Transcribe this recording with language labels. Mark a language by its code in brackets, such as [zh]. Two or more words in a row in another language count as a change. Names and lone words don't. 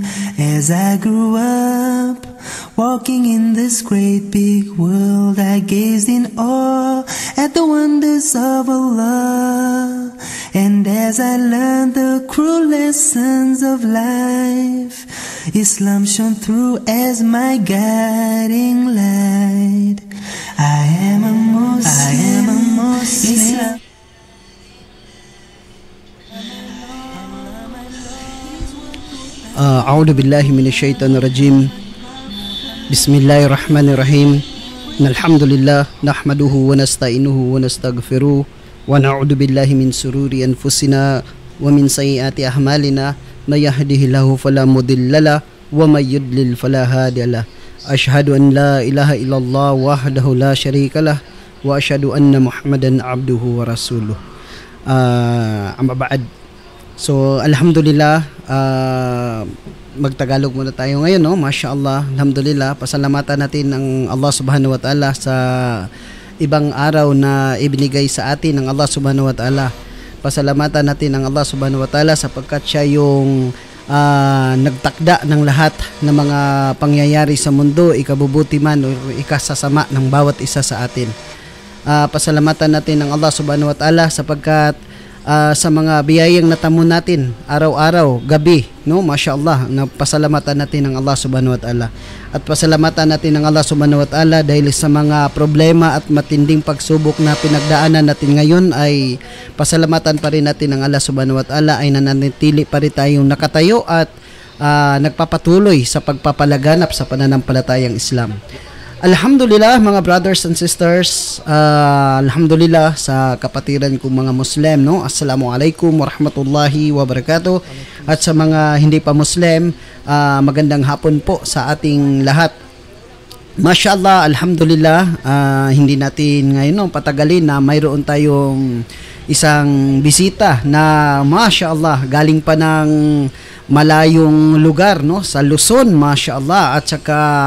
[en] As I grew up, walking in this great big world, I gazed in awe at the wonders of Allah. And as I learned the cruel lessons of life, Islam shone through as my guiding light. I am a Muslim, Islam. [ar] أعوذ بالله من الشيطان الرجيم. بسم الله الرحمن الرحيم. الحمد لله نحمده ونستعينه ونستغفره ونعوذ بالله من شرور أنفسنا ومن سيئات أعمالنا من يهده الله فلا مضل له ومن يضلل فلا هادي له. أشهد أن لا إله إلا الله وحده لا شريك له وأشهد أن محمدا عبده ورسوله. أما بعد. So alhamdulillah, [tl] magtagalog muna tayo ngayon, no? [ar] ما شاء الله، الحمد لله, [tl] pasalamatan natin ang [ar] الله سبحانه وتعالى [tl] sa ibang araw na ibinigay sa atin ng [ar] الله سبحانه وتعالى. [tl] Pasalamatan natin ang [ar] الله سبحانه وتعالى [tl] sapagkat siya yung nagtakda ng lahat ng mga pangyayari sa mundo, ikabubuti man o ikasasama ng bawat isa sa atin. Pasalamatan natin ang [ar] الله سبحانه وتعالى [tl] sapagkat sa mga biyayang natamo natin araw-araw, gabi, no? Mashallah, pasalamatan natin ang [ar] الله سبحانه وتعالى. [tl] At pasalamatan natin ang [ar] الله سبحانه وتعالى [tl] dahil sa mga problema at matinding pagsubok na pinagdaanan natin ngayon, ay pasalamatan pa rin natin ang [ar] الله سبحانه وتعالى [tl] ay nananatili pa rin tayong nakatayo at nagpapatuloy sa pagpapalaganap sa pananampalatayang Islam. Alhamdulillah mga [en] brothers and sisters, [tl] alhamdulillah sa kapatiran kong mga Muslim, no? [ar] السلام عليكم ورحمة الله وبركاته. [tl] At sa mga hindi pa Muslim, magandang hapon po sa ating lahat. [ar] ما شاء الله، الحمد لله, [tl] hindi natin ngayon patagalin na mayroon tayong isang bisita na mashallah galing pa ng malayong lugar, no, sa Luzon, mashallah, at saka